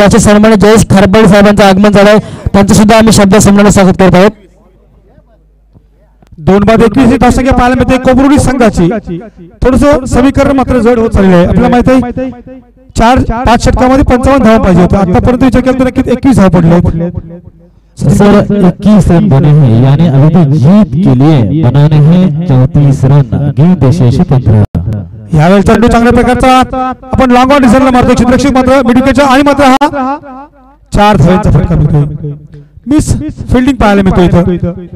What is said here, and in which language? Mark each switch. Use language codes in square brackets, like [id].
[mr] असे सन्मान्य जयेश खारपळी साहेबांचं आगमन झालंय, त्यांचं सुद्धा आम्ही शब्द संमेलनात स्वागत करत आहोत. 2/21 धावसंख्या पाहायला मिळते कोबरुडी संघाची. थोडस समीकरण मात्र जड होत चालले आहे. आपल्याला माहित आहे 4-5 षटकामध्ये 55 धावा पाहिजे होत्या. आतापर्यंत विचार केला तर नक्कीच 21 धावा पडले. [hi] सर 21 रन बने हैं, यानी अभी तो जीत के लिए बनाने हैं 34 रन, गेंद शेष 15. [mr] यावेळी चेंडू चांगल्या प्रकारचा आपण लॉंग ऑन डिझाईनला मारतो. क्षेत्ररक्षक मात्र मिडविकेटच्या आणि मात्र हा 4 धावांचा फटका मिळतोय. मिस फिल्डिंग पाहायला मिळतो इथं.